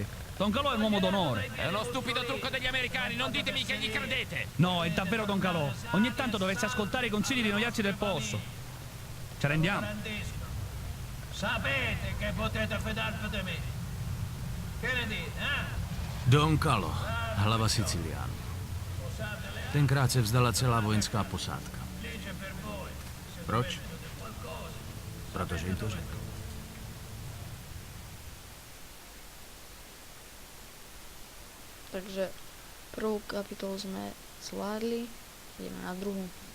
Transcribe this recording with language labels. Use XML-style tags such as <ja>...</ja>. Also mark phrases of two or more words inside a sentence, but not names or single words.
<it>Don Calò è un uomo d'onore. È uno stupido trucco degli americani, non ditemi che gli credete. No, è davvero Don Calò. Ogni tanto dovreste ascoltare i consigli di noiazzi del posto. Ci rendiamo? Grandissimo! Sapete che potete fidarvi di me! Che ne dite, Don Calo,</it> <cs>hlava Siciliánů. Tenkrát se vzdala celá vojenská posádka. Proč? Protože jim to řekl.</cs> <sk>Takže prvú kapitolu sme zvládli, ideme na druhú.</sk>